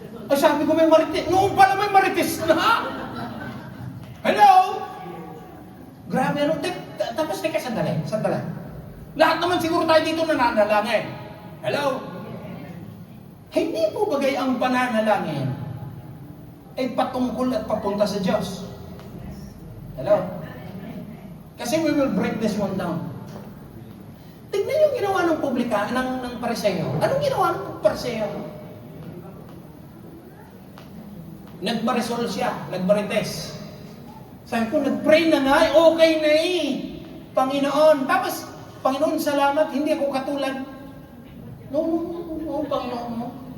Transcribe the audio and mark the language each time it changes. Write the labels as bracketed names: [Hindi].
[Filipino] Ay, sabi ko may marites. Noon pala may marites na. Hello? Grabe, ano? Tapos teka, sandali. Lahat naman siguro tayo dito nananalangin. Hello? Hindi po bagay ang pananalangin ay patungkol at papunta sa Diyos. Hello? [English] Kasi we will break this one down. [Filipino] Tignan yung ginawa ng publika, ng Pariseo. Anong ginawa ng Pariseo? Nagmarisol siya, nagmarites. Sabi ko, nag-pray na nga, okay na eh. Panginoon. Tapos, Panginoon, salamat, hindi ako katulad. No, Panginoon mo.